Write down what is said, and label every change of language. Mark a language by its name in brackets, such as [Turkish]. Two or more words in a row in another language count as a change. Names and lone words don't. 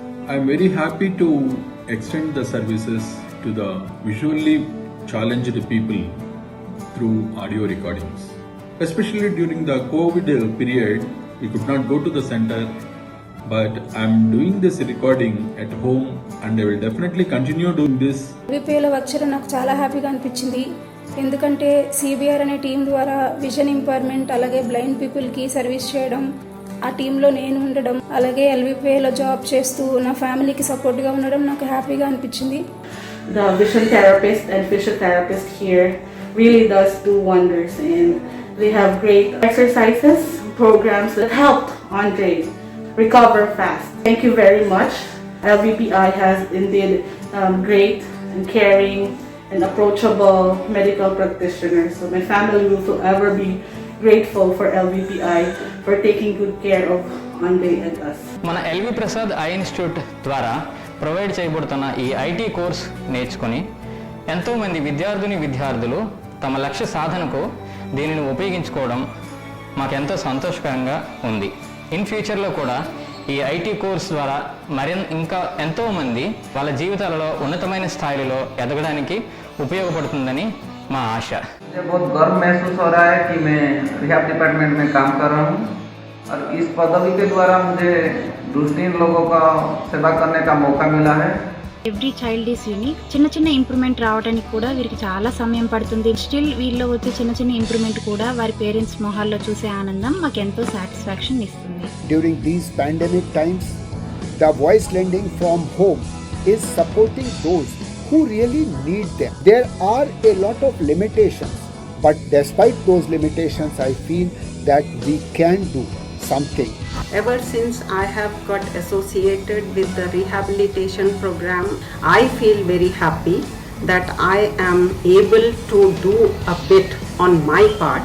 [English] I am very happy to extend the services to the visually challenged people through audio recordings. Especially during the COVID period, we could not go to the center, but I am doing this recording at home and I will definitely continue doing this. [Telugu] LVPలో వర్క్ చేయడం నాకు చాలా హ్యాపీగా అనిపించింది. ఎందుకంటే CBR అనే టీం ద్వారా [English] vision impairment [Telugu] అలాగే [English] blind peopleki [Telugu] సర్వీస్ చేయడం, ఆ టీంలో నేను ఉండడం, అలాగే LVPలో జాబ్ చేస్తూ నా ఫ్యామిలీకి సపోర్ట్గా ఉండడం నాకు హ్యాపీగా అనిపించింది. [English] The vision therapist and physiotherapist here really does do wonders, and we have great exercises, programs that helped Andre recover fast. Thank you very much. LVPI has indeed great and caring and approachable medical practitioners. So my family will forever be grateful for LVPI for taking good care of Andre and us. [Telugu] మన ఎల్వి ప్రసాద్ ఐ ఇన్స్టిట్యూట్ ద్వారా ప్రొవైడ్ చేయబడుతున్న ఈ [English] IT course [Telugu] నేర్చుకొని ఎంతోమంది విద్యార్థులు తమ లక్ష్య సాధనకు దీనిని ఉపయోగించుకోవడం మాకెంతో సంతోషకరంగా ఉంది. [English] in futurelo [Telugu] కూడా ఈ [English] IT course [Telugu] ద్వారా ఇంకా ఎంతోమంది వాళ్ళ జీవితాలలో ఉన్నతమైన స్థాయిలో ఎదగడానికి ఉపయోగపడుతుందని మా ఆశ. [Hindi] मुझे बहुत गर्व महसूस हो रहा है कि मैं [English] rehab department [Hindi] में काम कर रहा हूँ और इस पदवी के द्वारा मुझे दृष्टिहीन लोगों का सेवा करने का मौका मिला है. [English] Every child is unique. [Telugu] చిన్న చిన్న ఇంప్రూవ్మెంట్ రావడానికి కూడా వీరికి చాలా సమయం పడుతుంది. స్టిల్ వీళ్ళలో వచ్చే చిన్న చిన్న ఇంప్రూవ్మెంట్ కూడా వారి పేరెంట్స్ మొహాల్లో చూసే ఆనందం మాకు ఎంతో సాటిస్ఫాక్షన్ ఇస్తుంది. [English] During these pandemic times the voice lending from home is supporting those who really need them. There are a lot of limitations, but despite those limitations, I feel that we can do something. Ever since I have got associated with the rehabilitation program, I feel very happy that I am able to do a bit on my part.